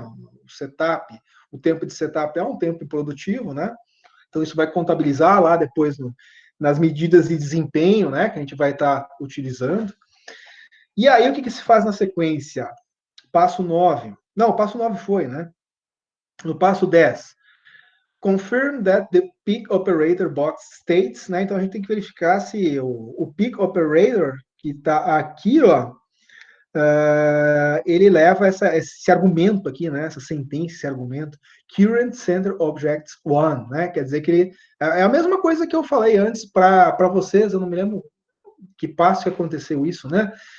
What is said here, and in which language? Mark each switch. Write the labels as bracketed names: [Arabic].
[Portuguese] O setup, o tempo de setup é um tempo produtivo, né? Então, isso vai contabilizar lá depois nas medidas de desempenho, né? Que a gente vai estar utilizando. E aí, o que se faz na sequência? Passo 9. Não, o passo 9 foi, né? No passo 10. [English] Confirm that the peak operator box states, né? [Portuguese] Então, a gente tem que verificar se o peak operator, que está aqui, ó, ele leva esse argumento aqui, né? Essa sentença, esse argumento, current center objects 1, né? Quer dizer que ele é a mesma coisa que eu falei antes para vocês, eu não me lembro que passo que aconteceu isso, né?